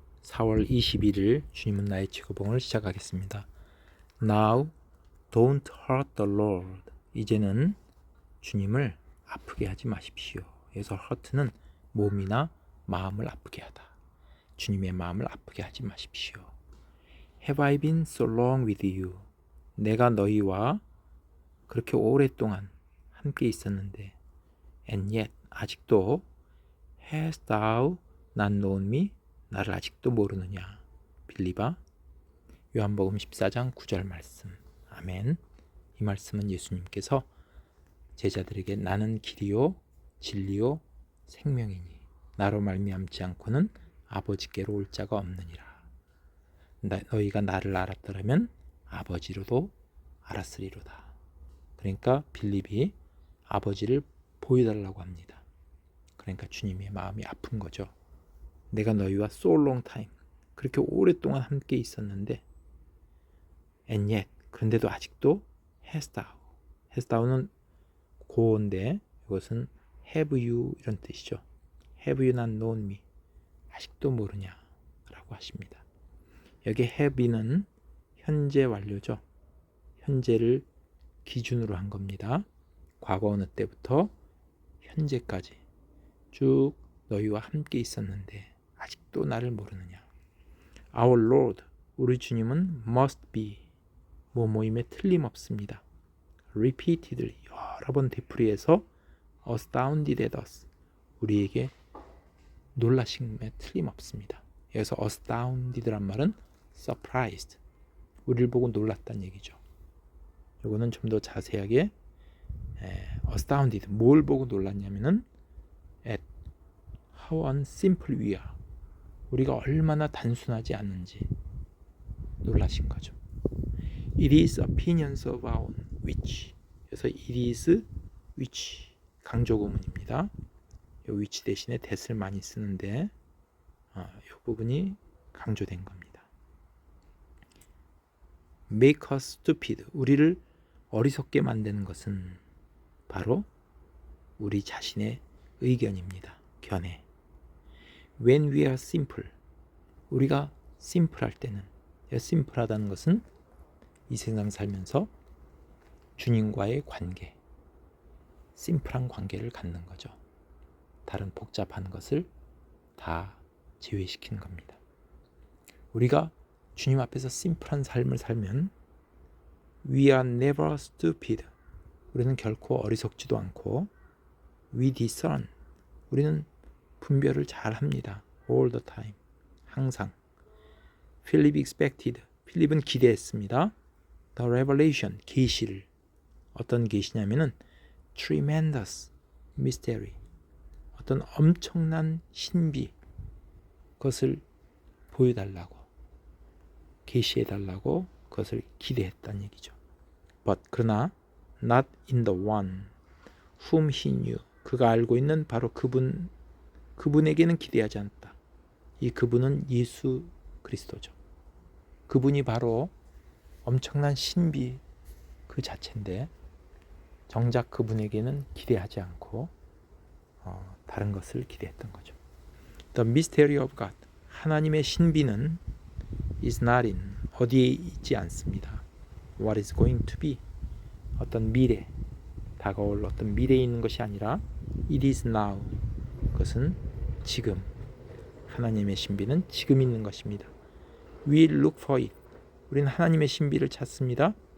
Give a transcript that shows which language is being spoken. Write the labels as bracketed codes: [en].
[ko] 4월 21일 주님은 나의 최고봉을 시작하겠습니다. [en] Now don't hurt the Lord. [ko] 이제는 주님을 아프게 하지 마십시오. 여기서 hurt는 몸이나 마음을 아프게 하다. 주님의 마음을 아프게 하지 마십시오. [en] Have I been so long with you? [ko] 내가 너희와 그렇게 오랫동안 함께 있었는데 [en] and yet [ko] 아직도 [en] hast thou not known me? [ko] 나를 아직도 모르느냐? 빌리바. 요한복음 14장 9절 말씀. 아멘. 이 말씀은 예수님께서 제자들에게 나는 길이요 진리요 생명이니 나로 말미암지 않고는 아버지께로 올 자가 없느니라. 너희가 나를 알았더라면 아버지로도 알았으리로다. 그러니까 빌립이 아버지를 보여달라고 합니다. 그러니까 주님의 마음이 아픈 거죠. 내가 너희와 [en] so long time [ko] 그렇게 오랫동안 함께 있었는데 [en] and yet [ko] 그런데도 아직도 [en] hast thou [ko] 는 고어인데 이것은 [en] have you [ko] 이런 뜻이죠. [en] have you not known me [ko] 아직도 모르냐 라고 하십니다. 여기 have는 현재 완료죠. 현재를 기준으로 한 겁니다. 과거 어느 때부터 현재까지 쭉 너희와 함께 있었는데 아직도 나를 모르느냐. [en] Our Lord, [ko] 우리 주님은 [en] must be, [ko] 뭐뭐임에 틀림없습니다. [en] repeatedly, [ko] 여러 번 되풀이해서 [en] astounded at us, [ko] 우리에게 놀라심에 틀림없습니다. 여기서 astounded란 말은 surprised, 우리를 보고 놀랐다는 얘기죠. 이거는 좀 더 자세하게 astounded, 뭘 보고 놀랐냐면은 [en] at how unsimple we are, [ko] 우리가 얼마나 단순하지 않은지 놀라신 거죠. [en] It is opinions of our own which. [ko] 그래서 [en] it is which [ko] 강조 구문입니다. 이 which 대신에 that을 많이 쓰는데 이 부분이 강조된 겁니다. [en] Make us stupid. [ko] 우리를 어리석게 만드는 것은 바로 우리 자신의 의견입니다. 견해. [en] When we are simple, [ko] 우리가 심플할 때는, 심플하다는 것은 이 세상 살면서 주님과의 관계, 심플한 관계를 갖는 거죠. 다른 복잡한 것을 다 제외시키는 겁니다. 우리가 주님 앞에서 심플한 삶을 살면 [en] we are never stupid, [ko] 우리는 결코 어리석지도 않고 [en] we discern, [ko] 우리는 분별을 잘 합니다. [en] all the time, 항상. Philip expected, [ko] 필립은 기대했습니다. [en] The revelation, 계시를. [ko] 어떤 계시냐면은 [en] tremendous mystery, [ko] 어떤 엄청난 신비, 그것을 보여달라고, 계시해달라고 그것을 기대했다는 얘기죠. But 그러나 [en] not in the one whom he knew, [ko] 그가 알고 있는 바로 그분에게는 기대하지 않았다. 이 그분은 예수 그리스도죠. 그분이 바로 엄청난 신비 그 자체인데 정작 그분에게는 기대하지 않고 다른 것을 기대했던 거죠. [en] The mystery of God, [ko] 하나님의 신비는 [en] is not in, [ko] 어디에 있지 않습니다. [en] What is going to be, [ko] 어떤 미래, 다가올 어떤 미래에 있는 것이 아니라 [en] it is now, [ko] 그것은 지금, 하나님의 신비는 지금 있는 것입니다. [en] We look for it, [ko] 우리는 하나님의 신비를 찾습니다.